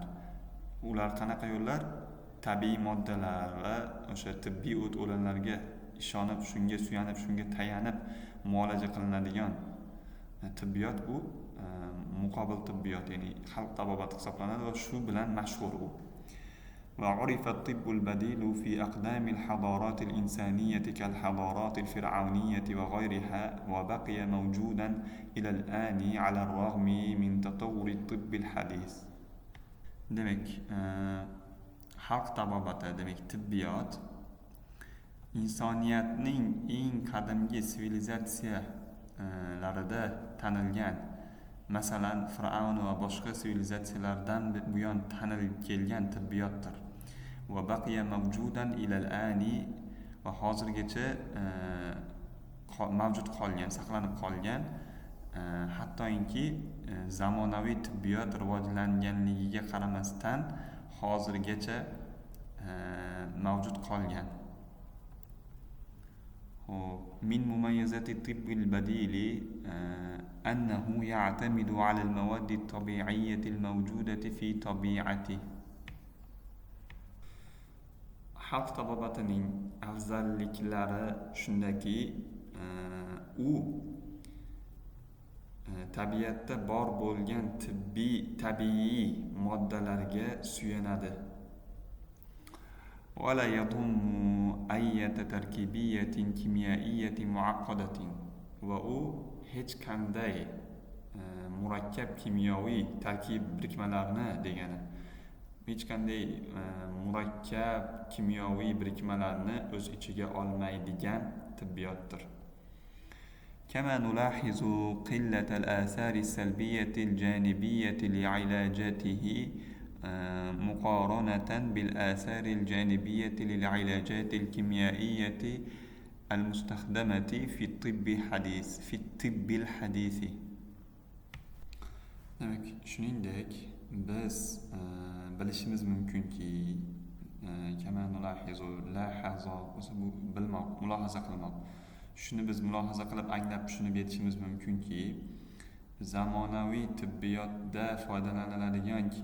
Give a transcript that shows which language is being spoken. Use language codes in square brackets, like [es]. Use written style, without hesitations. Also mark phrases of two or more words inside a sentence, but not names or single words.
[uz] Ular qanaqa yo'llar? Tabiiy moddalar va o'sha tibbiy o't o'lanlarga ishonib, shunga suyanib, shunga tayanib muolaja qilinadigan tibbiyot bu muqobil tibbiyot, ya'ni xalq tabobati hisoblanadi va shu bilan mashhur u. [ar] وعرف الطب البديل في أقدام الحضارات الإنسانية كالحضارات الفرعونية وغيرها وبقي موجودا إلى الآن على الرغم من تطور الطب الحديث. [uz] demak, xalq tabobati, demak tibbiyot insoniyatning eng qadimgi sivilizatsiyalarida tanilgan, masalan Fir'avn va boshqa sivilizatsiyalardan buyon tanilib kelgan tibbiyotdir. [ar] وبقي موجودا إلى الآن, [uz] va hozirgacha mavjud qolgan, saqlanib qolgan, hattoki zamonaviy tibbiyot rivojlanganligiga qaramasdan hozirgacha mavjud qolgan. [ar] من مميزات الطب البديل أنه يعتمد على المواد الطبيعية الموجودة في طبيعته. [uz] Xalq tabobatining afzalliklari shundaki, u tabiatda bor bo'lgan tabiiy moddalarga suyanadi. [ar] ولا يضم أي تركيبية كيميائية معقدة. [uz] va u hech qanday murakkab kimyoviy tarkib birikmalarini degani, hech qanday murakkab kimyoviy birikmalarni o'z ichiga olmaydigan tibbiyotdir. [ar] كما نلاحظ قلة الآثار السلبية الجانبية لعلاجاته مقارنة بالآثار الجانبية للعلاجات الكيميائية المستخدمة في الطب الحديث. [uz] Demek, shuningdek, biz bilishimiz mumkinki, [ar] كما نلاحظ لاحظ [uz] o'zi bu bilmoq, mulohaza qilmoq. Shuni biz mulohaza qilib anglab tushunib yetishimiz mumkinki, zamonaviy tibbiyotda foydalaniladigan